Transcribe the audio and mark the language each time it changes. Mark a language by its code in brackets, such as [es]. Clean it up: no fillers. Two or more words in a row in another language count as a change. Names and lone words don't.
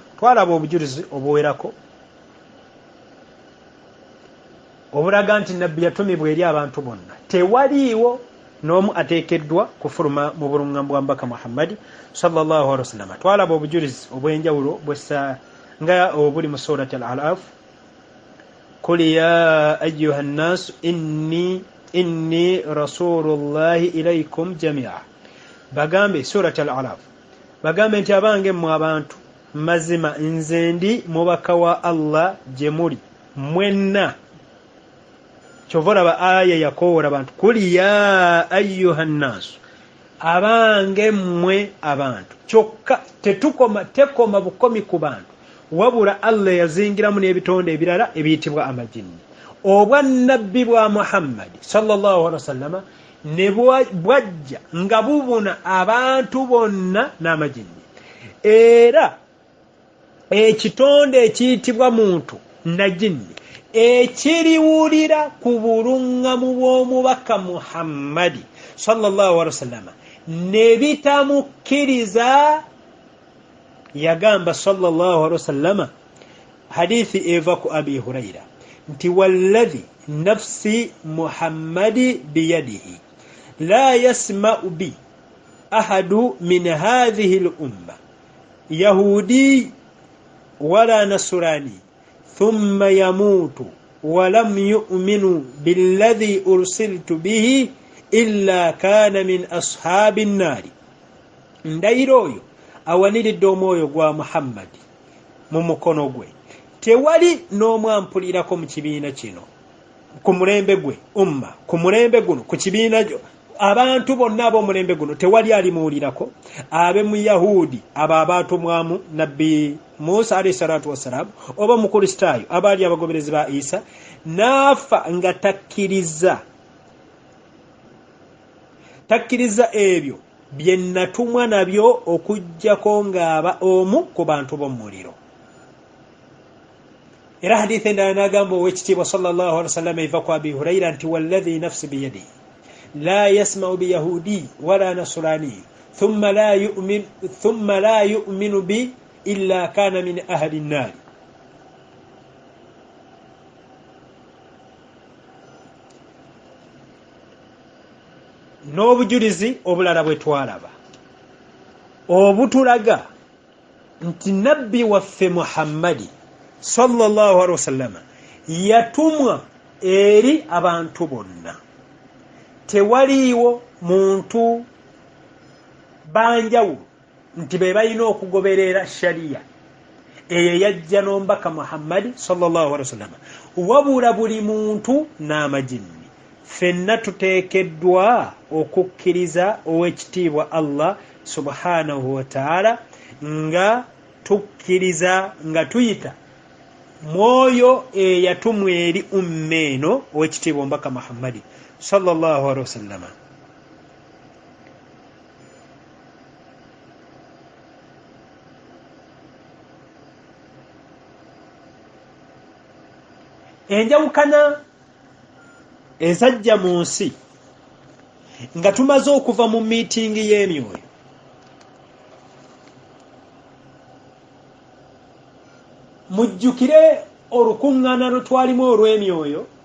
[lg] Twalaba obujulizi obuwerako obulaga nti nabbi yatumibwa eri abantu bonna, tewaliiwo n'omu ateekeddwa kufuluma mu buluŋŋamu bwa mbaka Muhammadi [ar] صلى الله عليه وسلم. [lg] Twalaba obujulizi obw'enjawulo nga obuli mu surati al-Araf, [ar] قل يا أيها الناس إني رسول الله إليكم جميعا. [lg] Bagambe surati al-Araf bagambe nti abange mu abantu mazima nze ndi mubaka wa Allah gye muli mwenna. Kyova olaba aya yakoowola abantu kuli [ar] يا أيها الناس, [lg] abange mmwe abantu. Kyokka tekoma bukomi ku bantu, wabula Allah yazingiramu n'ebitonde ebirala ebiyitibwa amajinni. Obwa nabbi bwa Muhammad [ar] صلى الله عليه وسلم [lg] ne bwajja nga bubuna abantu bonna n'amajinni. Era ekitonde ekiyitibwa muntu na jinni ekiriwulira ku bulungamu bw'omubaka Muhammadi [ar] صلى الله عليه [lg] wasallam ne bitamukkiriza, yagamba [ar] صلى الله عليه وسلم [lg] hadithi eva [ar] ku Abi Huraira nti والذي نفس محمد بيده لا يسمع بي أحد من هذه الأمة يهودي ولا نصراني ثم يموت ولم يؤمن بالذي أرسلت به إلا كان من أصحاب النار. [lg] ndairoyo awaniridde omwoyo gwa Muhammad mu mukono gwe, tewali n'omwampulirako mu kibiina kino ku mulembe gwe umma, ku mulembe guno, ku kibiina abantu bonna ab'omulembe guno tewali alimuwulirako, abe mu Yahudi abo abaatumwamu nabbi Musa [ar] عليه الصلاة والسلام, [lg] oba mu Kristaayo abaali abagoberezi ba Isa, naafa nga takkiriza ebyo bye natumwa nabyo okujjako ng'aba omu ku bantu b'omuliro. Era hadithi endala n'agamba ow'ekitiibwa [ar] صلى الله عليه وسلم [lg] eva ku Abi Huraira nti [ar] والذي نفسي بيده لا يسمع بيهودي ولا نصراني ثم لا يؤمن بي إلا كان من أهل النار. [lg] N'obujulizi obulala bwe twalaba obutulaga nti nabbi waffe Muhammadi [ar] صلى الله عليه وسلم [lg] yatumwa eri abantu bonna, tewaliiwo muntu banjawulo nti be balina okugoberera sharia eyo yajja n'omubaka Muhammadi [ar] صلى الله عليه وسلم, [lg] wabula buli muntu n'amajinni. Ffenna tuteekeddwa okukkiriza ow'ekitiibwa [ar] الله سبحانه وتعالى [lg] nga tukkiriza nga tuyita mwoyo eyatumwa eri ummeeno ow'ekitiibwa omubaka Muhammadi [ar] صلى الله عليه وسلم. [lg] Enjawukana ezajja mu nsi nga tumaze okuva mu miitingi y'emyoyo, mujjukire olukuŋŋaana lwe twalimu olw'emyoyo,